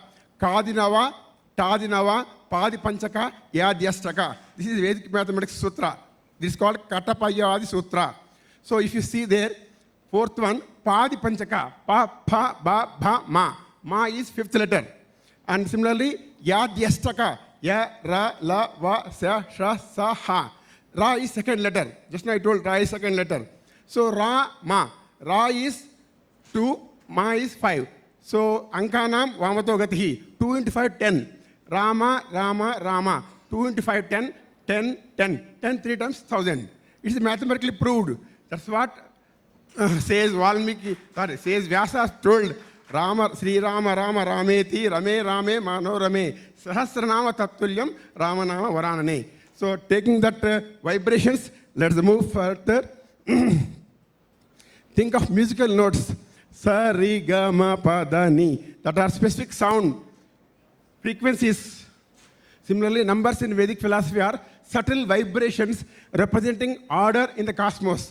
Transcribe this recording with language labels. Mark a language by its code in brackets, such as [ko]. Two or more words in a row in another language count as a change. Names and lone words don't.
[sa] Kadinava, Tadinava, Padi Panchaka, Yadyastaka. [en] This is Vedic mathematics sutra. This is called Katapayadi Sutra. So if you see there, 4th one, [sa] Padi Panchaka, Pa, Pa, Ba, Bha, Ma. [en] Ma is 5th letter. And similarly, [sa] Yadyastaka, Ya, Ra, La, Va, Sa, Sha, Sa, Ha. [en] Ra is 2nd letter. Just now I told Ra is 2nd letter. So Ra, Ma. Ra is 2, Ma is 5. So [sa] Ankanam Vamato Gatihi. [en] 2 into 5, 10. Rama, Rama, Rama. 2 into 5, 10. 10, 10. 10 3 times 1,000. It is mathematically proved. That's what says Vyasa told Rama, [sa] Sri Rama, Rama, Rameti, Rame, Rame, Mano, Rame. Sahasranama Tattulyam, Ramanama Varanane. [en] So taking that vibrations, let's move further. Think of musical notes. [sa] Sa, ri, ga, ma, pa, da, ni. [en] That are specific sound frequencies. Similarly, numbers in Vedic philosophy are subtle vibrations representing order in the cosmos.